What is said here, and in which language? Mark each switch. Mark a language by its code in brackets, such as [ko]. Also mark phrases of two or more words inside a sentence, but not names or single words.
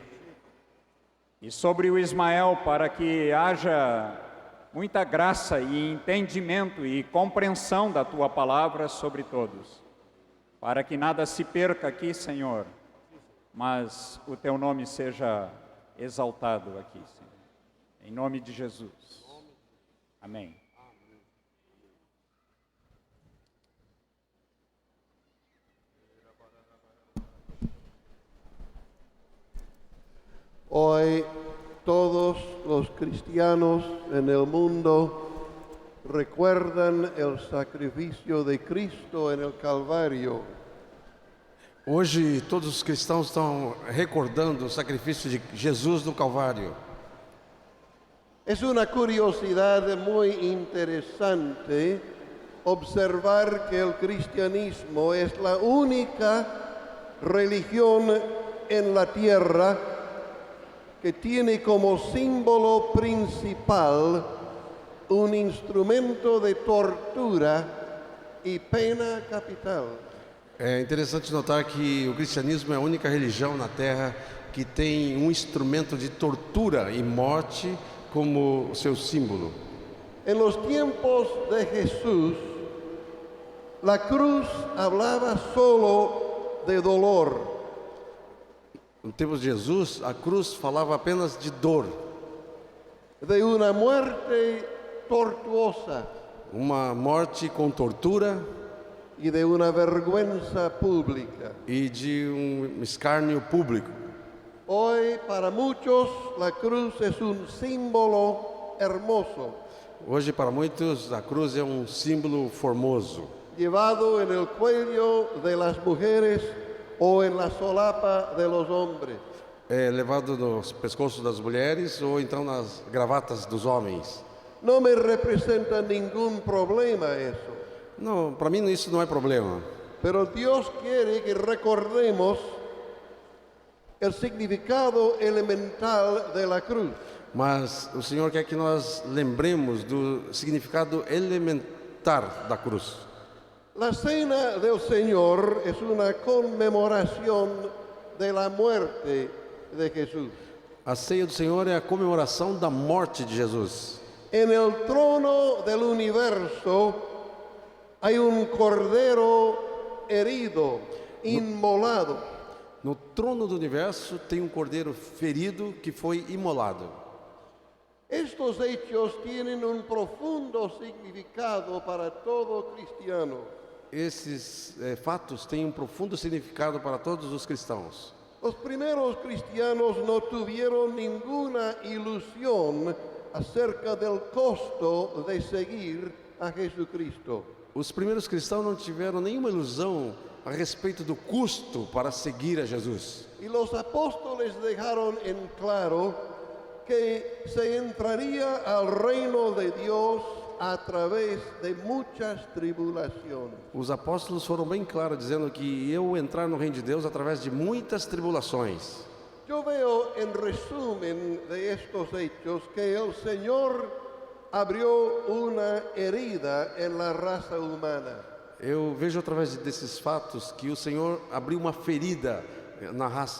[pt] E sobre o Ismael, para que haja muita graça e entendimento e compreensão da tua palavra sobre todos. Para que nada se perca aqui, Senhor, mas o teu nome seja exaltado aqui, Senhor. Em nome de Jesus. Amém. [es] Hoy todos los cristianos en el mundo recuerdan el sacrificio de Cristo en el Calvario. [pt] Hoje todos os cristãos estão recordando o sacrifício de Jesus no Calvário. [es] Es una curiosidad muy interesante observar que el cristianismo es la única religión en la tierra que tiene como símbolo principal un instrumento de tortura y pena capital. [pt] É interessante notar que o cristianismo é a única religião na Terra que tem um instrumento de tortura e morte como seu símbolo. [es] En los tiempos de Jesús, la cruz hablaba solo de dolor. [pt] No tempo de Jesus, a cruz falava apenas de dor, [es] De una muerte tortuosa [pt] uma morte com tortura [es] y de una vergüenza pública. [pt] e de um escárnio público. [es] Hoy para muchos la cruz es un símbolo hermoso, [pt] Hoje, para muitos, a cruz é um símbolo formoso, [es] llevado en el cuello de las mujeres o en la solapa de los hombres. [pt] é levado nos pescoços das mulheres ou então nas gravatas dos homens. [es] No me representa ningún problema eso, [pt] Não, para mim isso não é problema. [es] pero Dios quiere que recordemos el significado elemental de la cruz. [pt] Mas o Senhor quer que nós lembremos do significado elementar da cruz. [es] La cena del Señor es una conmemoración de la muerte de Jesús. [pt] A ceia do Senhor é a comemoração da morte de Jesus. [es] En el trono del universo hay un cordero herido, inmolado. [pt] No trono do universo tem um cordeiro ferido que foi imolado. [es] Estos hechos tienen un profundo significado para todo cristiano. [pt] Esses fatos têm um profundo significado para todos os cristãos. [es] Los primeros cristianos no tuvieron ninguna ilusión acerca del costo de seguir a Jesucristo. [pt] Os primeiros cristãos não tiveram nenhuma ilusão a respeito do custo para seguir a Jesus. [es] Y los apóstoles dejaron en claro que se entraría al reino de Dios a través de muchas tribulaciones. [pt] Os apóstolos foram bem claros dizendo que eu entrar no reino de Deus através de muitas tribulações. [es] Yo veo en resumen de estos hechos que el Señor abrió una herida en la raza humana. [pt] Eu vejo através desses fatos que o Senhor abriu uma ferida na raça